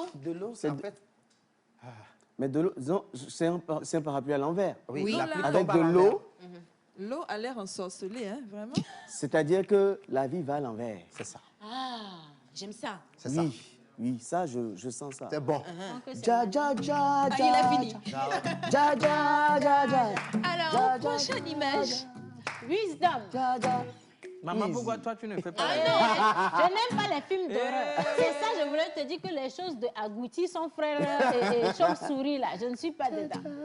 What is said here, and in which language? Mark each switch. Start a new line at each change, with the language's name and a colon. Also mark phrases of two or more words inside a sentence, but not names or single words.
French: De l'eau, c'est en fait... Mais de l'eau, disons, c'est un parapluie à l'envers. Oui, la pluie Avec tombe à de l'envers. l'eau, L'eau a l'air ensorcelée, hein, vraiment. c'est-à-dire que la vie va à l'envers. C'est ça. Ah, j'aime ça. C'est ça. Oui, oui, ça, je sens ça. C'est bon. Ja, ja, ja, Ah, ja, il a fini. ja, ja, ja, ja. Alors, prochaine image. Wisdom. Maman, pourquoi toi, tu ne fais pas Je n'aime pas les films d'horreur. C'est ça, je voulais te dire que les choses de Agouti, son frère et chauve-souris, là, je ne suis pas dedans.